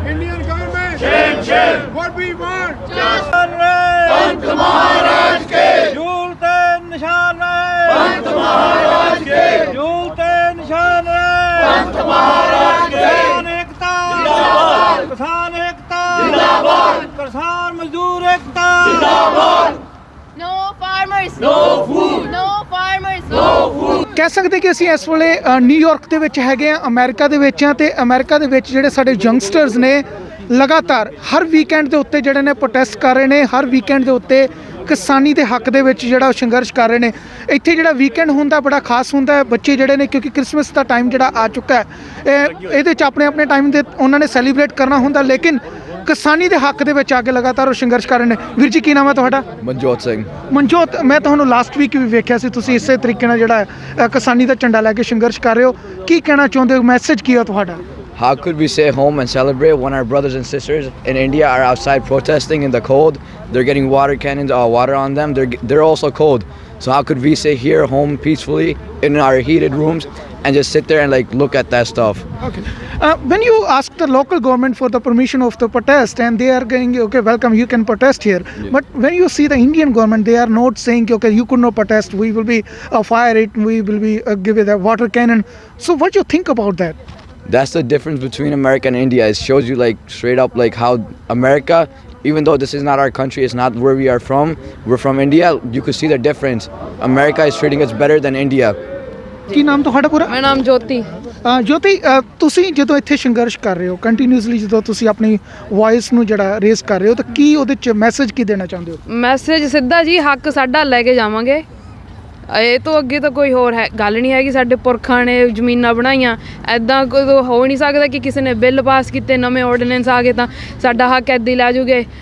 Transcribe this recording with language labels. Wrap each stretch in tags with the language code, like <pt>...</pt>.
<en>Indian government, shame, shame. What we want, just</en> <hi>Pant महाराज के झूलते निशान रहे, पंत महाराज के झूलते निशान रहे, पंत महाराज के किसान एकता जिंदाबाद, किसान एकता जिंदाबाद, किसान मजदूर एकता जिंदाबाद।</hi> <en>No farmers, No food. No farmers, No food.</en> <pa>ਕਹਿ ਸਕਦੇ ਕਿ ਅਸੀਂ ਇਸ ਵੇਲੇ ਨਿਊਯਾਰਕ ਦੇ ਵਿੱਚ ਹੈਗੇ ਆ, ਅਮਰੀਕਾ ਦੇ ਵਿੱਚ ਆ ਤੇ ਅਮਰੀਕਾ ਦੇ ਵਿੱਚ ਜਿਹੜੇ ਸਾਡੇ ਯੰਗਸਟਰਸ ਨੇ ਲਗਾਤਾਰ ਹਰ ਵੀਕਐਂਡ ਦੇ ਉੱਤੇ ਜਿਹੜੇ ਨੇ ਪ੍ਰੋਟੈਸਟ ਕਰ ਰਹੇ ਨੇ, ਹਰ ਵੀਕਐਂਡ ਦੇ ਉੱਤੇ ਕਿਸਾਨੀ ਦੇ ਹੱਕ ਦੇ ਵਿੱਚ ਜਿਹੜਾ ਸੰਘਰਸ਼ ਕਰ ਰਹੇ ਨੇ। ਇੱਥੇ ਜਿਹੜਾ ਵੀਕਐਂਡ ਹੁੰਦਾ ਬੜਾ ਖਾਸ ਹੁੰਦਾ ਹੈ। ਬੱਚੇ ਜਿਹੜੇ ਨੇ ਕਿਉਂਕਿ ਕ੍ਰਿਸਮਸ ਦਾ ਟਾਈਮ ਜਿਹੜਾ ਆ ਚੁੱਕਾ ਹੈ, ਇਹਦੇ 'ਚ ਆਪਣੇ ਆਪਣੇ ਟਾਈਮ ਦੇ ਉਹਨਾਂ ਨੇ ਸੈਲੀਬ੍ਰੇਟ ਕਰਨਾ ਹੁੰਦਾ, ਲੇਕਿਨ ਕਿਸਾਨੀ ਦੇ ਹੱਕ ਦੇ ਵਿੱਚ ਆ ਕੇ ਲਗਾਤਾਰ ਉਹ ਸੰਘਰਸ਼ ਕਰ ਰਹੇ ਨੇ। ਵੀਰ ਜੀ ਕੀ ਨਾਮ ਹੈ ਤੁਹਾਡਾ? ਮਨਜੋਤ ਸਿੰਘ। ਮਨਜੋਤ, ਮੈਂ ਤੁਹਾਨੂੰ ਲਾਸਟ ਵੀਕ ਵੀ ਵੇਖਿਆ ਸੀ ਤੁਸੀਂ ਇਸੇ ਤਰੀਕੇ ਨਾਲ ਜਿਹੜਾ ਕਿਸਾਨੀ ਦਾ ਝੰਡਾ ਲੈ ਕੇ ਸੰਘਰਸ਼ ਕਰ ਰਹੇ ਹੋ। ਕੀ ਕਹਿਣਾ ਚਾਹੁੰਦੇ ਹੋ? ਮੈਸੇਜ ਕੀ ਹੈ ਤੁਹਾਡਾ?</pa> <en>How could we stay home and celebrate when our brothers and sisters in India are outside protesting in the cold? They're getting water cannons, water on them. They're also cold. So how could we stay here home peacefully in our heated rooms and just sit there and like look at that stuff? Okay. When you ask the local government for the permission of the protest and they are going, okay, welcome, you can protest here. Yeah. But when you see the Indian government, they are not saying, okay, you could not protest. We will be fire it. We will be give it a water cannon. So what do you think about that? That's the difference between America and India. It shows you like straight up like how America, even though this is not our country, it's not where we are from, we're from India, you could see the difference. America is treating us better than India.</en> <pa>ਕੀ ਨਾਮ ਤੁਹਾਡਾ ਪੂਰਾ? ਮੇਰਾ ਨਾਮ ਜੋਤੀ। ਜੋਤੀ, ਤੁਸੀਂ ਜਦੋਂ ਇੱਥੇ ਸੰਘਰਸ਼ ਕਰ ਰਹੇ ਹੋ ਕੰਟੀਨਿਊਸਲੀ, ਜਦੋਂ ਤੁਸੀਂ ਆਪਣੀ ਵੌਇਸ ਨੂੰ ਜਿਹੜਾ ਰੇਜ਼ ਕਰ ਰਹੇ ਹੋ ਤਾਂ ਕੀ ਉਹਦੇ 'ਚ ਮੈਸੇਜ ਕੀ ਦੇਣਾ ਚਾਹੁੰਦੇ ਹੋ? ਮੈਸੇਜ ਸਿੱਧਾ ਜੀ, ਹੱਕ ਸਾਡਾ ਲੈ ਕੇ ਜਾਵਾਂਗੇ। ਇਹ ਤੋਂ ਅੱਗੇ ਤਾਂ ਕੋਈ ਹੋਰ ਹੈ ਗੱਲ ਨਹੀਂ ਹੈਗੀ। ਸਾਡੇ ਪੁਰਖਾਂ ਨੇ ਜ਼ਮੀਨਾਂ ਬਣਾਈਆਂ, ਇੱਦਾਂ ਕਦੋਂ ਹੋ ਨਹੀਂ ਸਕਦਾ ਕਿ ਕਿਸੇ ਨੇ ਬਿੱਲ ਪਾਸ ਕੀਤੇ, ਨਵੇਂ ਆਰਡੀਨੈਂਸ ਆ ਗਏ ਤਾਂ ਸਾਡਾ ਹੱਕ ਇੱਦਾਂ ਹੀ ਲੈ ਜੂਗੇ।</pa>